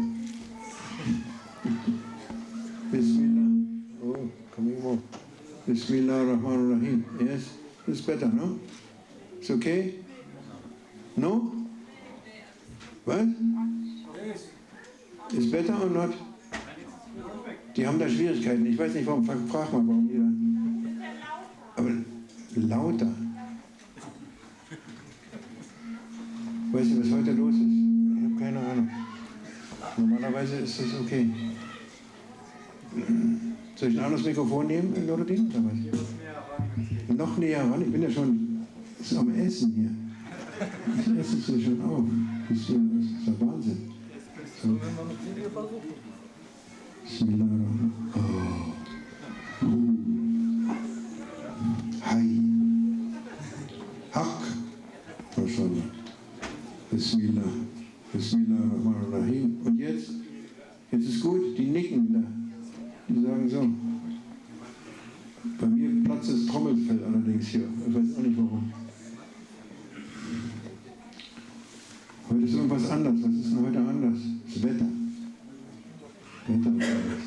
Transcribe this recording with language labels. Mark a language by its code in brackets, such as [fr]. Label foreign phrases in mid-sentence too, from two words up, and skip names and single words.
[en] Bismillah. Oh, coming more. Bismillahirrahmanirrahim. Yes, it's better, no? It's okay? No? Was? Is better or not? [de] Die haben da Schwierigkeiten. Ich weiß nicht, warum. Frag mal, warum die da. Aber lauter. Weißt du, was heute los ist? Ich habe keine Ahnung. Normalerweise ist das okay. Soll ich ein anderes Mikrofon nehmen, Nuruddin? Oder was? Noch näher ran? Ich bin ja schon am Essen hier. Das Essen ist ja schon auf. Das ist ja Wahnsinn. So. Bismillahirrahmanirrahim. Oh. Hi. [ar] حق. ما شاء الله. بسم الله. [de] Bismillahirrahmanirrahim. Und jetzt ist gut, die nicken da. Die sagen so. Bei mir platzt das Trommelfell allerdings hier. Ich weiß auch nicht warum. Heute ist irgendwas anders. Was ist denn heute anders? Das Wetter. Wetter ist anders.